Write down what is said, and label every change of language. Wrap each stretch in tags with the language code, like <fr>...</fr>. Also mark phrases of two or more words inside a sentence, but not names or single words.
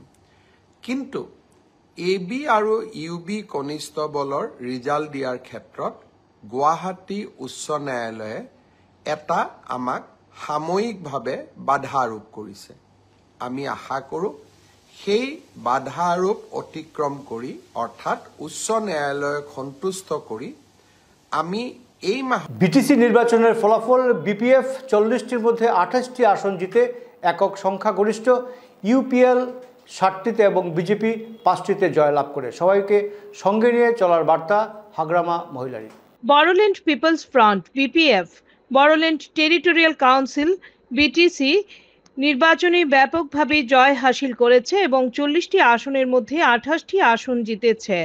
<as>কিন্তু AB আৰু UB কনিষ্টবলৰ ৰিজাল্ট দিয়াৰ ক্ষেত্ৰত গুৱাহাটী উচ্চ ন্যায়ালয়ে এটা আমাক সাময়িকভাৱে বাধা আৰোপ কৰিছে। আমি আশা কৰোঁ সেই বাধা আৰোপ অতিক্ৰম কৰি, অৰ্থাৎ উচ্চ ন্যায়ালয়ক সন্তুষ্ট কৰি আমি এই মাহ</as> <bn>বিটিসি নির্বাচনের ফলাফল বিপিএফ 40টির মধ্যে 28টি আসন জিতে একক সংখ্যাগরিষ্ঠ, ইউপিএল 60টিতে এবং বিজেপি 5টিতে জয়লাভ করে। সবাইকে সঙ্গে নিয়ে চলার বার্তা হাগ্রামা মহিলারী। বড়োল্যান্ড পিপলস ফ্রন্ট বিপিএফ, বড়োল্যান্ড টেরিটোরিয়াল কাউন্সিল বিটিসি নির্বাচনে ব্যাপকভাবে জয় হাসিল করেছে এবং 40টি আসনের মধ্যে 28টি আসন জিতেছে।</bn>